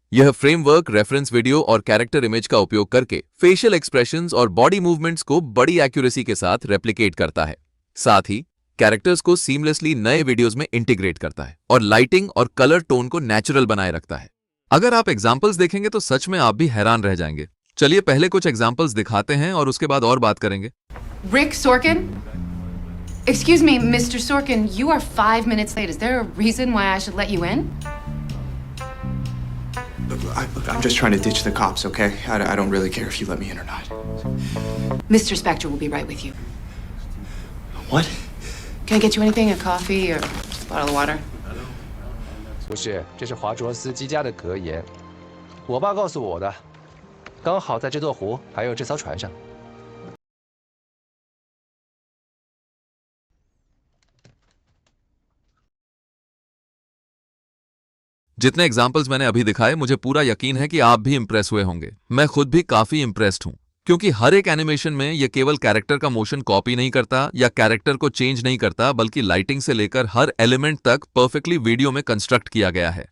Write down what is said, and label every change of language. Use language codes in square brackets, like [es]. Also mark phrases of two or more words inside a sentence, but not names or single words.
[hi] यह फ्रेमवर्क [en] reference video [hi] और [en] character image [hi] का उपयोग करके [en] facial expressions [hi] और [en] body movements [hi] को बड़ी एक्यूरेसी के साथ रेप्लिकेट करता है। साथ ही कैरेक्टर्स को सीमलेसली नए वीडियोस में इंटीग्रेट करता है और लाइटिंग और [en] color tone [hi] को नेचुरल बनाए रखता है। अगर आप एग्जाम्पल्स देखेंगे तो सच में आप भी हैरान रह जाएंगे। चलिए पहले कुछ एग्जाम्पल्स दिखाते हैं और उसके बाद और बात करेंगे। [en] Rick Sorkin? Excuse me, Mr. Sorkin, you are 5 minutes late. Is there a reason why I should let you in? Look, I'm just trying to ditch the cops, okay? I don't really care if you let me in or not. Mr. Spector will be right with you. What? Can I get you anything? A coffee or a bottle of water? [zh] 不是，这是华卓斯基家的格言，我爸告诉我的。刚好在这座湖还有这艘船上。 [hi] जितने एग्जाम्पल्स मैंने अभी दिखाए मुझे पूरा यकीन है कि आप भी इंप्रेस हुए होंगे। मैं खुद भी काफी इंप्रेस्ड हूं क्योंकि हर एक एनिमेशन में यह केवल कैरेक्टर का [en] motion copy [hi] नहीं करता या कैरेक्टर को चेंज नहीं करता, बल्कि लाइटिंग से लेकर हर एलिमेंट तक [en] perfectly video [hi] में कंस्ट्रक्ट किया गया है।